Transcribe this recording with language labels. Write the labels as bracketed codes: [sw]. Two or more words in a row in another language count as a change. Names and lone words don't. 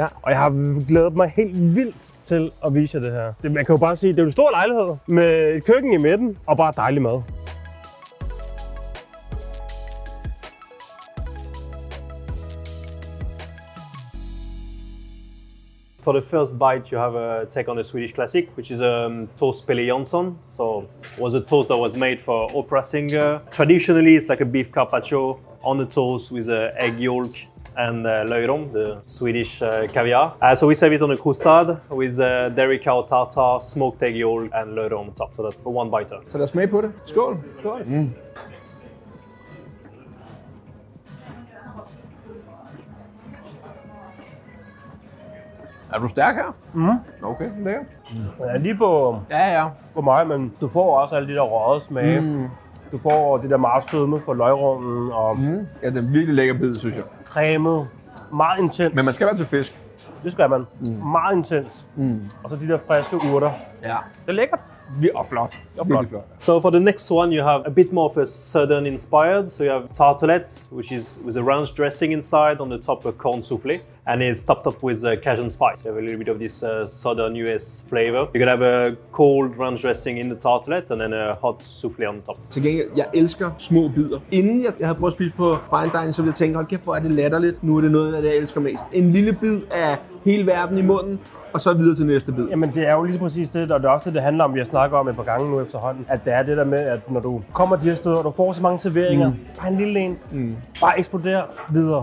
[da] Og jeg har glædet mig helt vildt til at vise jer det her. Man kan jo bare sige, det er en stor lejlighed med et køkken i midten og bare dejlig mad. [en] For the first bite, you have a take on a Swedish classic, which is a toast Pelle Jansson. So it was a toast that was made for opera singer. Traditionally, it's like a beef carpaccio on the toast with egg yolk and löjrom, the Swedish caviar. So we serve it on a crustade with dairy cow tartar, smoked egg yolk and löjrom on top. So that's one biter. [da] Så lad os smage på det. Skål! Skål! Mm. Er du stærk her? Okay, lækkert. Jeg er lige på, på mig, men du får også alle de der røde smage. Du får det der meget sødme for løgrummen og ja, det er virkelig lækker bid, synes jeg. Cremet, meget intens. Men man skal være til fisk. Det skal man. Meget intens. Og så de der friske urter. Ja. Det er lækkert. Og flot. Virkelig flot. [en] So for the next one, you have a bit more of a southern inspired. So you have tartelette, which is with a ranch dressing inside, on the top a corn soufflé, and it's topped up with Cajun spice. You have a little bit of this southern US flavor. You can have a cold ranch dressing in the tartelette, and then a hot soufflé on top. [da] Til gengæld, jeg elsker små bidder. Inden jeg havde prøvet at spise på [en] fine dining, [da] så ville jeg tænke, hold kæft, hvor er det latterligt. Nu er det noget af det, jeg elsker mest. En lille bid af hele verden i munden, og så videre til næste bid. Jamen det er jo lige præcis det, og det er også det, det handler om, vi har snakket om et par gange nu efterhånden, at det er det der med, at når du kommer de her steder, og du får så mange serveringer, bare en lille en, bare eksploderer videre.